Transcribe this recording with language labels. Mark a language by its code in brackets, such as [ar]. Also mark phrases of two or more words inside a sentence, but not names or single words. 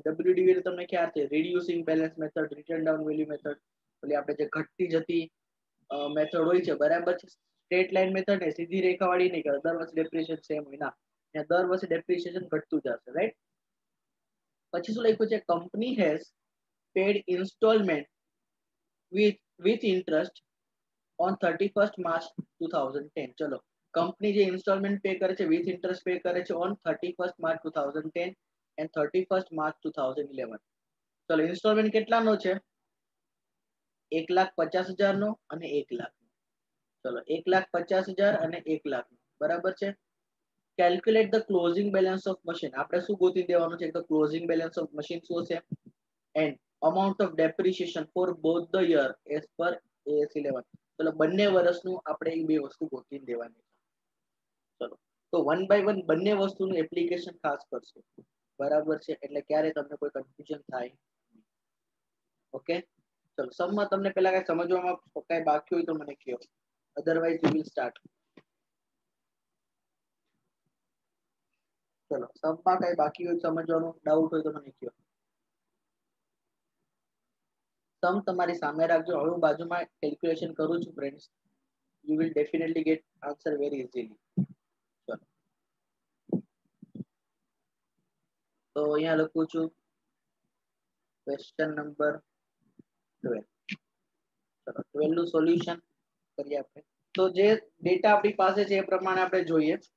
[en] WDV [gu] તમને ખ્યાલ છે, [en] reducing balance method, return down value method. [gu] એટલે આપણે જે ઘટતી જતી મેથડ હોય છે, બરાબર છે. [en] straight line method [gu] ને સીધી રેખા વાળી નહીં, કે દર વર્ષે [en] depreciation same [gu] હોય ના, ત્યાં દર વર્ષે ડેપ્રિસિએશન ઘટતું જશે, રાઈટ. પછી શું લખ્યું છે? [en] company has paid installment with interest on 31st March 2010. [gu] ચલો, કંપની જે [en] installment pay [gu] કરે છે [en] with interest pay [gu] કરે છે [en] on 31st March 2010 and 31st March 2011. [gu] ચલો, ઇન્સ્ટોલમેન્ટ કેટલાનો છે? 1,50,000 નો અને 1 લાખ. ચલો, 1,50,000 અને 1 લાખ, બરાબર છે. [en] calculate the closing balance of machine. [gu] આપણે શું ગોતી દેવાનું છે? તો [en] closing balance of machine [gu] શું છે? [en] એન્ડ amount of depreciation for both the year as per AS 11. [gu] ચલો, બંને વર્ષનું આપણે એ બે વસ્તુ ગોતી દેવાની. ચલો, તો 1 by 1 બંને વસ્તુનું એપ્લિકેશન ખાસ કરશું, બરાબર છે. એટલે ક્યારે તમને કોઈ કન્ફ્યુઝન થાય. ઓકે, ચલો, સમમાં તમને પહેલા કઈ સમજવામાં કઈ બાકી હોય તો મને કહો, [en] otherwise we will start. [gu] ચલો, સમમાં કઈ બાકી હોય સમજવાનું, ડાઉટ હોય તો મને કહો. સમ તમારી સામે રાખજો. હવે હું બાજુમાં કેલ્ક્યુલેશન કરું છું ફ્રેન્ડ્સ. [en] You will definitely get answer very easily. [gu] ચલો, તો અહીંયા લખું છું [en] question number [gu] 12. ચલો, 12 નું સોલ્યુશન કરીએ આપણે. તો જે ડેટા આપણી પાસે છે એ પ્રમાણે આપણે જોઈએ.